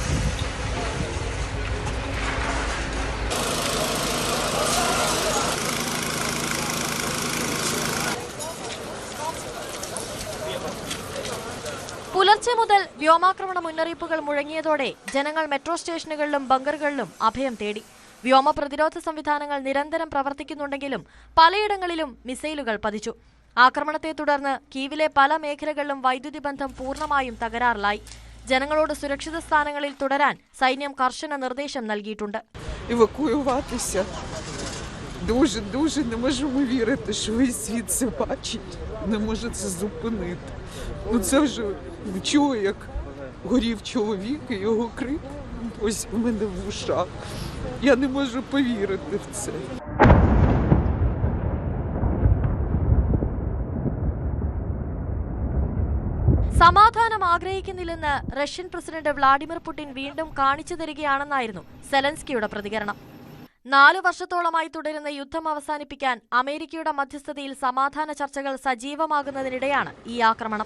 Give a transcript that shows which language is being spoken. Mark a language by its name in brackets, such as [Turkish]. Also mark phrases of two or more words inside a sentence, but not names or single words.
[Malayalam] പുലർച്ചെ മുതൽ വ്യോമാക്രമണ മുന്നറിയിപ്പുകൾ മുഴങ്ങിയതോടെ ജനങ്ങൾ മെട്രോ സ്റ്റേഷനുകളിലും ബങ്കറുകളിലും അഭയം തേടി. വ്യോമ പ്രതിരോധ സംവിധാനങ്ങൾ നിരന്തരം പ്രവർത്തിക്കുന്നുണ്ടെങ്കിലും പലയിടങ്ങളിലും മിസൈലുകൾ പതിച്ചു. ആക്രമണത്തെ തുടർന്ന് കീവിലെ പല മേഖലകളിലും വൈദ്യുതി ബന്ധം പൂർണ്ണമായും തകരാറിലായി. ജനങ്ങളോട് സുരക്ഷിത സ്ഥാനങ്ങളിൽ തുടരാൻ സൈന്യം കർശന നിർദ്ദേശം നൽകിയിട്ടുണ്ട്. [Ukrainian] Дуже не можемо вірити, що весь світ це бачить, не може це зупинити. Це вже чула, як горів чоловік і його крик ось у мене в ушах. Я не можу повірити в це. [Malayalam] സമാധാനം ആഗ്രഹിക്കുന്നില്ലെന്ന് റഷ്യൻ പ്രസിഡന്റ് വ്ളാഡിമിർ പുടിൻ വീണ്ടും കാണിച്ചു തരികയാണെന്നായിരുന്നു സെലൻസ്കിയുടെ പ്രതികരണം. 4 വർഷത്തോളമായി തുടരുന്ന യുദ്ധം അവസാനിപ്പിക്കാൻ അമേരിക്കയുടെ മധ്യസ്ഥതയിൽ സമാധാന ചർച്ചകൾ സജീവമാകുന്നതിനിടെയാണ് ഈ ആക്രമണം.